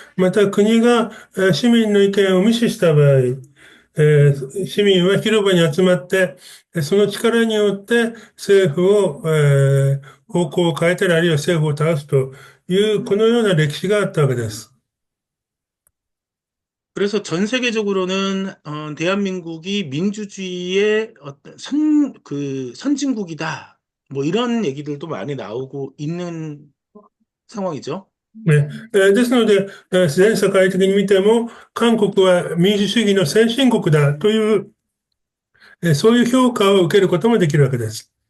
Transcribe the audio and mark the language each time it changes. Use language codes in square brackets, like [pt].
[ja] また国が市民の意見を無視した場合、市民は広場に集まって、その力によって政府を、方向を変えたり、あるいは政府を倒すという、このような歴史があったわけです。 [ko] 그래서 전 세계적으로는 대한민국이 민주주의의 어떤 그 선진국이다. 뭐 이런 얘기들도 많이 나오고 있는 상황이죠. [ja] ねですので、全世界的に見ても、韓国は民主主義の先進国だという、そういう評価を受けることもできるわけです。